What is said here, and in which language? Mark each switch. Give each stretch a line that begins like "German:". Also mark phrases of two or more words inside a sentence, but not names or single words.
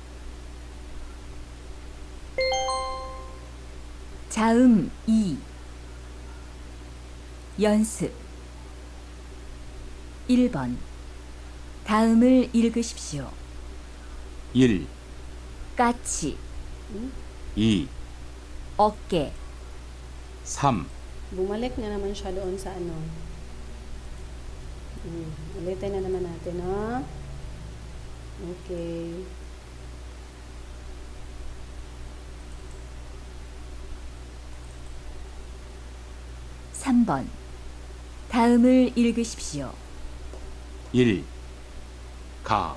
Korean: 자음 2. 연습 1번. 다음을 읽으십시오. 1. 까치. 2. 어깨. 3.
Filipino: Bumalik na naman siya doon sa ano. Ulitin na naman natin, no? Okay.
Korean: (3번) 다음을 읽으십시오. 1. 가.